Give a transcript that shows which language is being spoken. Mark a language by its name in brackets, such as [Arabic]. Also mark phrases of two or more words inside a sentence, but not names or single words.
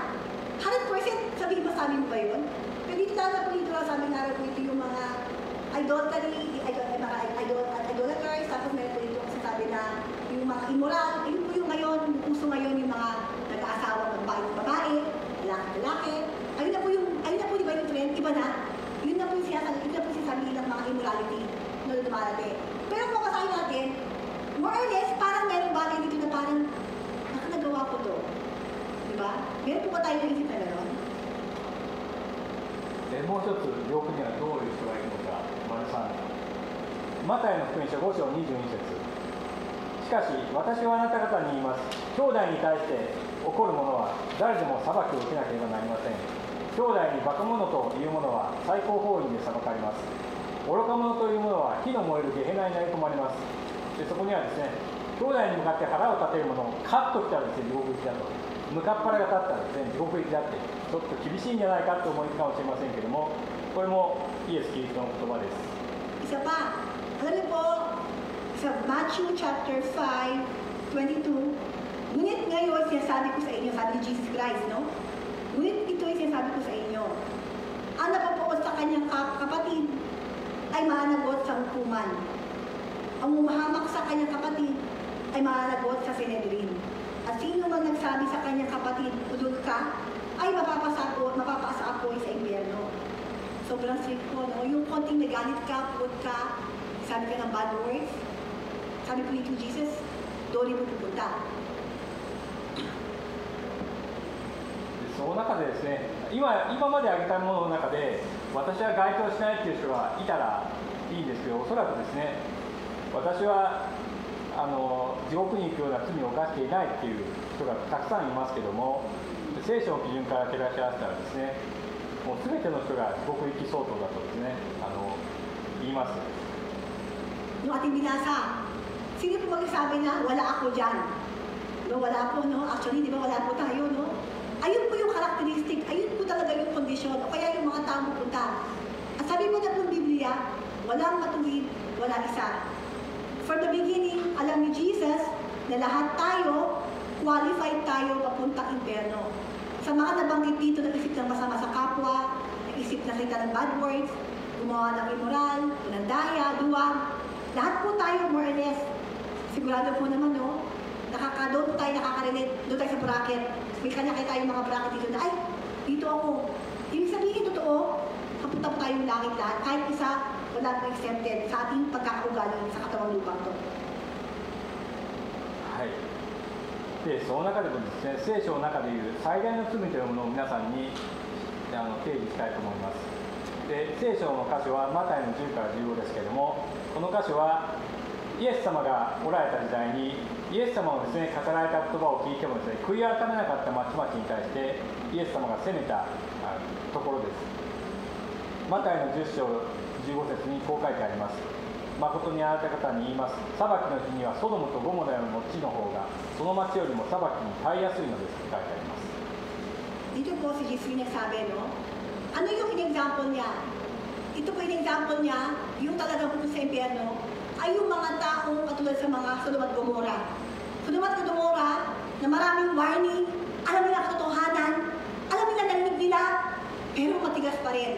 [Filipino] 100% sabihin mo, sabi mo ba yun? Pero dito lang po dito, sabi nga po ito yung mga idolaters, tapos meron po dito sabi na yung mga immoral, yun po yung ngayon, yung puso ngayon, yung mga nag-aasawa ng babae, lalaki. Ayun na po, di ba yung trend, iba na. Yun na po yung sinasabi ng mga immorality na dumarate. Pero kung kasahin natin, [English] more or less, [Filipino] parang meron bagay dito na parang, nagagawa ko to. Di ba? Meron po ba tayo naisip na gano'n? [Japanese] もう一つ、地獄にはどういう人がいるのか、丸3。マタイの福音書5章22節。しかし、私はあなた方に言います。兄弟に対して、 起こるものは誰でも裁きを受けなければなりません。兄弟にバカ者というものは最高法院で裁かれます。愚か者というものは火の燃えるゲヘナに投げ込まれます。でそこにはですね、兄弟に向かって腹を立てる者をカッときたらですね、地獄行きだと。向かっ腹が立ったらですね、地獄行きだって、ちょっと厳しいんじゃないかと思いかもしれませんけれども、これもイエス・キリストの言葉です。 [Filipino] Isa pa, alam niyo po, sa Matthew chapter 5:22, ngunit ngayon sinasabi ko sa inyo, sabi ni Jesus Christ, no? Ngunit ito yung sinasabi ko sa inyo, ang napapoos sa kanyang kapatid ay mananagot sa hukuman. Ang umahamak sa kanyang kapatid ay mananagot sa Sanhedrin. At sino man nagsabi sa kanyang kapatid, udod ka, ay mapapaasa ako sa impyerno. Sobrang strict po, no? Yung konting nagalit ka, put ka, sabi ka ng [English] bad words, [Filipino] sabi po ito Jesus, doon mo pupunta. [Japanese] その中でですね、今まで挙げたものの中で、私は該当しないという人がいたらいいんですけど、おそらくですね、私は地獄に行くような罪を犯していないっていう人がたくさんいますけども、聖書の基準から照らし合わせたらですね、もう全ての人が地獄行き相当だとですね、言います。 [Filipino] Yung ating binasa, sino po magsasabi na wala ako dyan? No, wala po, no? Actually, di ba wala po tayo, no? Ayun po yung characteristic, ayun po talaga yung kondisyon, o kaya yung mga taong pupunta. At sabi mo na po ng Biblia, walang matuwid, wala isa. [English] From the beginning, [Filipino] alam ni Jesus na lahat tayo, qualified tayo papuntang impyerno. Sa mga nabanggit dito, nag-isip ng masama sa kapwa, nag-isip na salita ng [English] bad words, [Filipino] gumawa ng immoral, pinandaya, duwag, lahat po tayo [English] more or less. [Filipino] Sigurado po naman, no? Doon tayo nakaka-relate, doon tayo sa bracket. May kanya-kaya tayong mga bracket dito na, ay, dito ako. Ibig sabihin, totoo, kapunta po tayong langit lahat. Kahit isa, wala pong exempted sa ating pagkakaugali sa katawang lupang to. [Japanese] はい。で、その中でもですね、聖書の中でいう最大の罪というものを皆さんに提示したいと思います。で、聖書の箇所はマタイの10から15ですけれども、この箇所はイエス様がおられた時代にイエス様のですね、語られた言葉を聞いてもですね、悔い改めなかった町々に対してイエス様が責めたところです。マタイの10章15節にこう書いてあります。誠にあなた方に言います。裁きの日にはソドムとゴモラの地の方がその町よりも裁きに耐えやすいのですと書いてあります。 [Filipino] Dito po si Jesus nagsabi, no? Ano yung in-example niya? Ito po in-example niya, yung talagang pupunta sa impyerno, ay yung mga taong katulad sa mga Sodom at Gomora. Sodom at Gomora, na maraming warning, alam nila katotohanan, alam nila narinig nila, pero matigas pa rin.